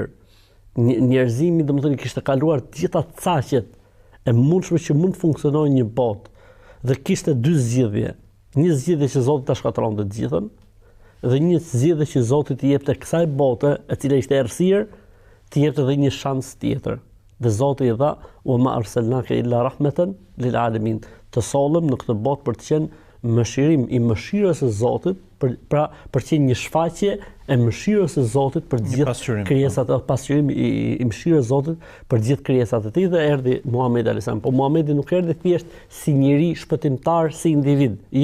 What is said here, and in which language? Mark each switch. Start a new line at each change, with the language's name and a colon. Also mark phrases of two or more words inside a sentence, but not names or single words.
Albanian: Njerëzimi domethënë kishte kaluar të gjitha caqet e mundshme që mund të funksionojë një botë dhe kishte dy zgjidhje. Një zgjidhje që Zoti ta shkatronte të gjithën, dhe një zgjidhje që Zoti t'i jepte kësaj bote, e cila ishte errësirë, t'i jepte edhe një shans tjetër. Dhe Zoti i dha:
Arabic: "وما أرسلناك إلا رحمة للعالمين."
Albanian: Të sollëm në këtë botë për të qenë mëshirim i mëshirës së Zotit, për të qenë një shfaqje e mëshirës së Zotit për të gjithë krijesat, pasqyrim i mëshirës së Zotit për të gjithë krijesat e tij, dhe erdhi Muhamedi
Arabic: عليه السلام.
Albanian: Po Muhamedi nuk erdhi thjesht si njeri shpëtimtar, si individ.